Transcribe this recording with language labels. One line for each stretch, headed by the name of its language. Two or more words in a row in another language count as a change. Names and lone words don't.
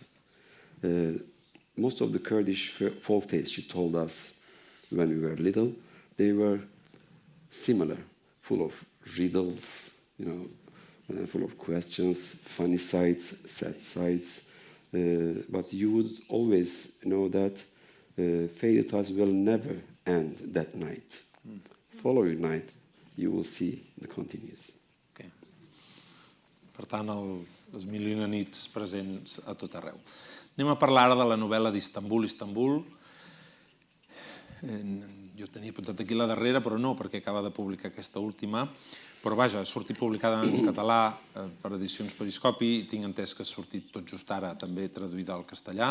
English: Most of the Kurdish folk tales she told us when we were little, they were similar, full of riddles, full of questions, funny sides, sad sides. But you would always know that fairy tales will never end that night. Following night, you will see the continues. Okay.
Catalan: Per tant, les mil i una nits presents a tot arreu. Anem a parlar ara de la novel·la d'Istanbul, Istanbul. Jo tenia apuntat aquí la darrera, però no, perquè acaba de publicar aquesta última. Però vaja, ha sortit publicada en català per edicions Periscopi i tinc entès que ha sortit tot just ara també traduïda al castellà.